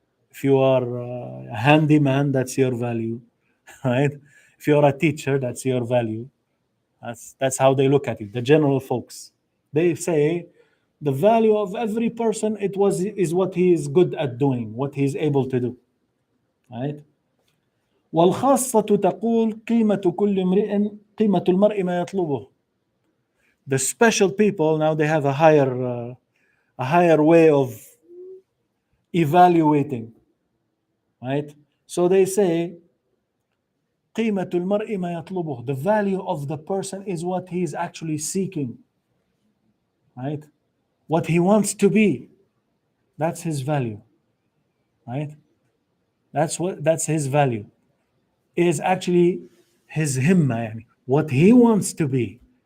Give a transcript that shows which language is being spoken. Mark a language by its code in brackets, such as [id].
[en] If you are a handyman, that's your value, right? If you're a teacher, that's your value. That's how they look at it. The general folks, they say the value of every person is what he is good at doing, what he is able to do, right? [ar] والخاصة تقول قيمة كل امرئ قيمة المرء ما يطلبه. [en] The special people now, they have a higher way of evaluating, right? So they say [ar] قيمة المرء ما يطلبه. [en] The value of the person is what he is actually seeking, right? What he wants to be, that's his value, right? That's his value. Is actually his himma, [ar] يعني, [en] what he wants to be.